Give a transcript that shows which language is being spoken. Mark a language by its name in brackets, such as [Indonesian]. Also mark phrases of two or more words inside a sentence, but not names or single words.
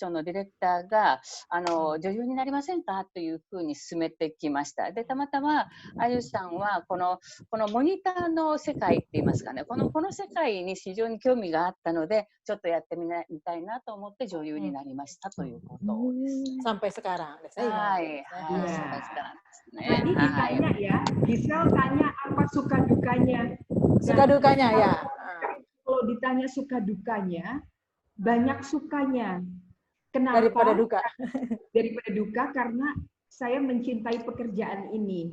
[Japanese] ョンのディレクターが女優になりませんかというふうに勧めてきました。でたまたまあゆさんはこのモニターの世界って言いますかね、この世界に非常に興味があったので、ちょっとやってみたいなと思って女優になりましたということです。 [Indonesian] Sampai sekarang. [Japanese] はい、 [Indonesian] sampai sekarang [Japanese] ですね。 [Indonesian] Tadi ditanya ya, Gisel tanya apa suka dukanya. Suka dukanya ya. Kalau ditanya suka dukanya, banyak sukanya. Kenapa? Daripada duka. Daripada duka karena saya mencintai pekerjaan ini.